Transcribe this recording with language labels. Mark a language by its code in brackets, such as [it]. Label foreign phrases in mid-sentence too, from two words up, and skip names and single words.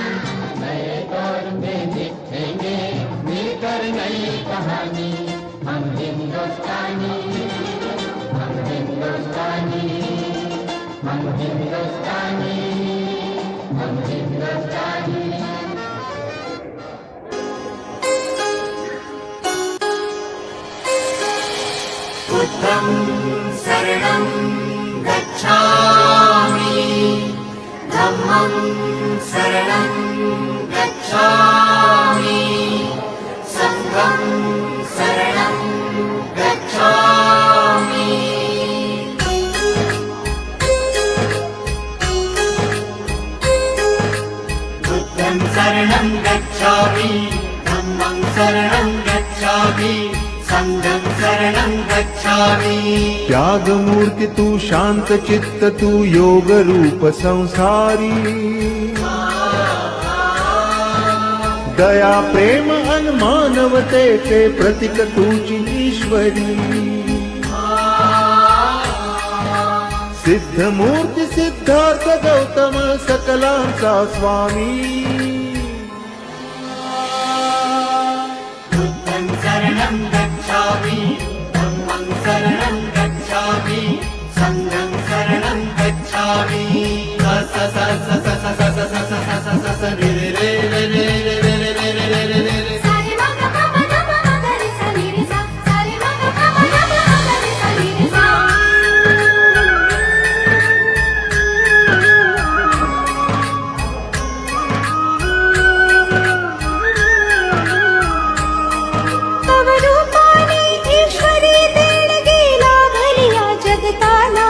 [hi] नए दौर में लिखेंगे मिलकर नई कहानी। हम हिंदुस्तानी, हम हिंदुस्तानी, हम हिंदुस्तानी, हम हिंदुस्तानी। [pi] बुद्धं शरणं गच्छामि, धम्मं शरणं गच्छामि, संघं शरणं गच्छामि। बुद्धं शरणं गच्छामि, धम्मं शरणं गच्छामि, संघं शरणं गच्छामि। [mr] त्याग मूर्ति तू, शांत चित्त तू, योग रूप संसारी। दया प्रेम अन मानवतेचे प्रतीक तूची ईश्वरी। सिद्ध मूर्ती सिद्धार्थ गौतम सकलांचा स्वामी। [pi] बुद्धं शरणं गच्छामि, धम्मं शरणं गच्छामि, संघं शरणं गच्छामि। स स स स स स स स स स स स स रे रे रे रे रे रे रे रे रे रे रे रे रे। सारे मा ग प प ध प म ग रे सा नी रे सा, सारे मा ग प प ध प म ग रे सा नी रे सा। [mr] तव रूपाने ईश्वरी देणगी लाभलिया जगताला।